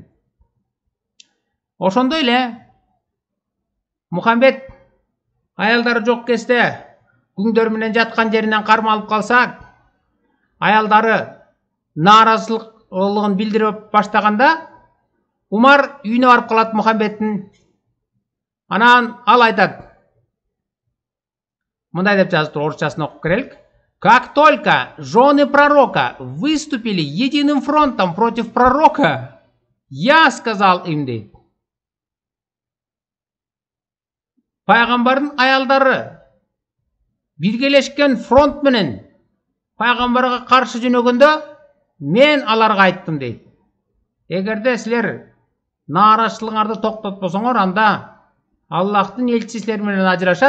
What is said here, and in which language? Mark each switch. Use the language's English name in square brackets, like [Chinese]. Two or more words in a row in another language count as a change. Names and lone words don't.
[Kyrgyz] Ошондой эле Мухаммед аялдары жок кезде күңдөр менен жаткан жеринен кармалып калса, аялдары нааразычылыгын билдирип баштаганда Умар үйүнө барып калат Мухаммедтин. Анан ал айтат. Мындай деп жазыптыр, орусчасын окуп көрелик. [Russian] Как только жены пророка выступили единым фронтом против пророка, я сказал им дейт. [Kyrgyz] Пайгамбардын аялдары биргелешкен фронт менен пайгамбарга каршы жөнөгөндө мен аларга айттым дейт. Эгерде силер нааразычылыгыңарды токтотпосоңор, анда Аллахтын элчиси силер менен ажырашат.